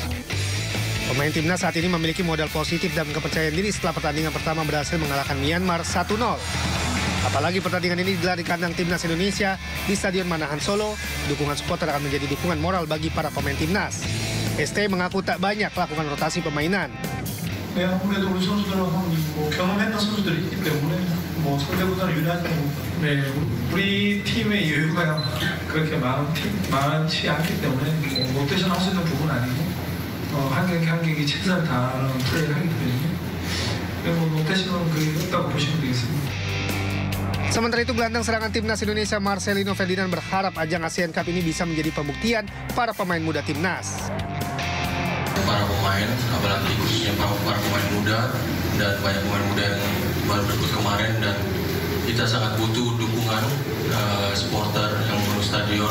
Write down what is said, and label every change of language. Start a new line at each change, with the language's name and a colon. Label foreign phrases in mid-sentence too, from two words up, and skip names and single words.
Indonesian: Pemain timnas saat ini memiliki modal positif dan kepercayaan diri setelah pertandingan pertama berhasil mengalahkan Myanmar 1-0. Apalagi pertandingan ini digelar di kandang Timnas Indonesia di Stadion Manahan Solo, dukungan supporter akan menjadi dukungan moral bagi para pemain timnas. STY mengaku tak banyak melakukan rotasi permainan.
Korean: 아무래도 우리 선수들은 경험했던 선수들이 있기 때문에 상대보다는 유리하지 우리 팀의 여유가 그렇게 많지 않기 때문에 롯데션 할 수 있는 부분은 아니고 한 경기 최선을 다하는 플레이를 하기 때문에 롯데션은 그게 없다고 보시면 되겠습니다.
Indonesian: Sementara itu, gelandang serangan Timnas Indonesia Marcelino Ferdinand berharap ajang ASEAN Cup ini bisa menjadi pembuktian para pemain muda timnas. Para pemain, apalagi khususnya para pemain muda dan banyak pemain muda yang baru debut kemarin, dan kita sangat butuh dukungan supporter yang memenuhi stadion.